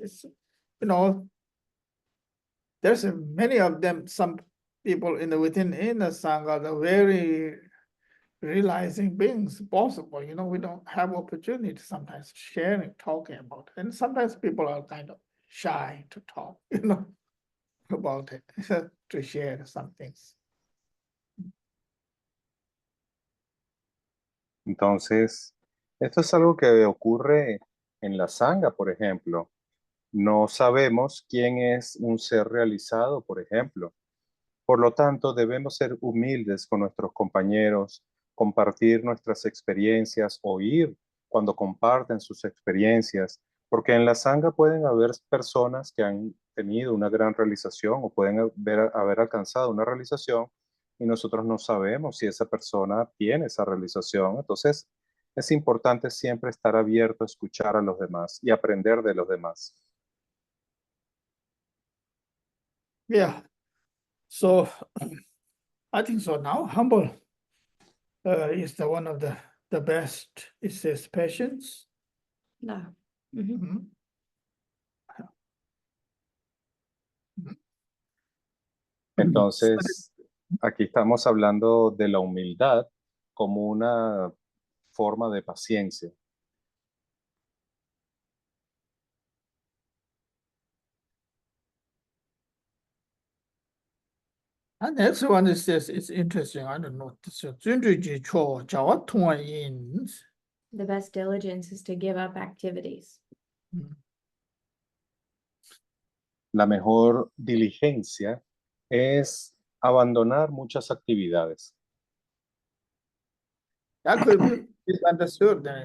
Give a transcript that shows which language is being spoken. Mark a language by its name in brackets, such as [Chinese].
[English] It's, you know, there's many of them, some people in the Sangha are very realizing beings possible. You know, we don't have opportunity sometimes sharing, talking about it. And sometimes people are kind of shy to talk, you know, about it, to share some things. [Spanish] Entonces, esto es algo que ocurre en la sangha, por ejemplo. No sabemos quién es un ser realizado, por ejemplo. Por lo tanto, debemos ser humildes con nuestros compañeros, compartir nuestras experiencias, oír cuando comparten sus experiencias, porque en la sangha pueden haber personas que han tenido una gran realización o pueden haber alcanzado una realización y nosotros no sabemos si esa persona tiene esa realización. Entonces, es importante siempre estar abierto a escuchar a los demás y aprender de los demás. [English] Yeah. So I think so now humble is the one of the best. It says patience. No. Mhm. Mhm. [Spanish] Entonces, aquí estamos hablando de la humildad como una forma de paciencia. [English] And next one is this, it's interesting. I don't know. So 준주지 초 자와 통화인. The best diligence is to give up activities. [Spanish] La mejor diligencia es abandonar muchas actividades. [English] That could be misunderstood.